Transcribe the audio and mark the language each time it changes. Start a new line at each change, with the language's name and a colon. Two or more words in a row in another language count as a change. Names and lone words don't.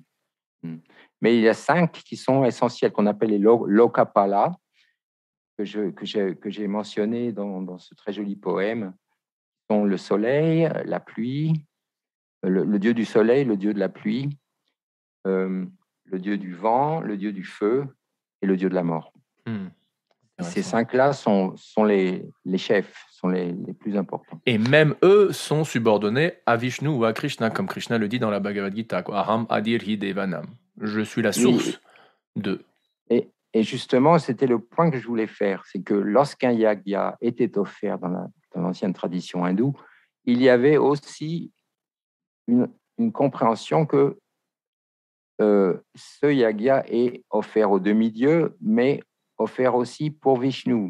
French: Mais il y a 5 qui sont essentiels, qu'on appelle les Lokapala, que j'ai mentionné dans ce très joli poème, sont le soleil, la pluie, le dieu du soleil, le dieu de la pluie, le dieu du vent, le dieu du feu et le dieu de la mort. Ces 5-là sont les chefs, sont les plus importants. Et même eux sont subordonnés à Vishnu ou à Krishna, comme Krishna le dit dans la Bhagavad Gita.
Sanskrit: Aham adir hi devanam.
French: Je suis la source d'eux. Et justement, c'était le point que je voulais faire, c'est que lorsqu'un yagya était offert dans l'ancienne tradition hindoue, il y avait aussi une compréhension que ce yagya est offert aux demi-dieux, mais offert aussi pour Vishnu.